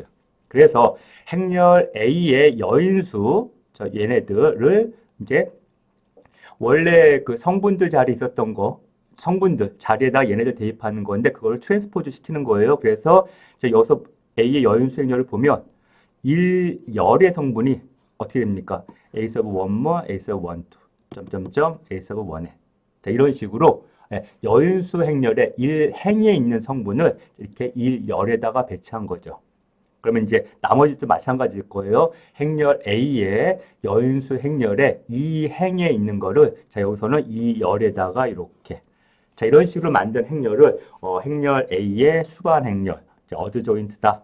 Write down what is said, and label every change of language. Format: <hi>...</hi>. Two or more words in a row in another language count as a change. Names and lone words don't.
<ko>그래서 행렬 A의 여인수, 저 얘네들을 이제 원래 그 성분들 자리에 있었던 거, 성분들 자리에다 얘네들 대입하는 건데 그걸 트랜스포즈 시키는 거예요. 그래서 여기서 A의 여인수 행렬을 보면 1열의 성분이 어떻게 됩니까?</ko> <en>A sub 1 more, A sub 1, 2, 점점점, A sub 1에.</en> <ko>자, 이런 식으로 여인수 행렬의 1행에 있는 성분을 이렇게 1열에다가 배치한 거죠. 그러면 이제 나머지도 마찬가지일 거예요. 행렬 A의 여인수 행렬에 이 행에 있는 거를 자 여기서는 이 열에다가 이렇게 자 이런 식으로 만든 행렬을 행렬 A의 수반 행렬 어드 조인트다.</ko>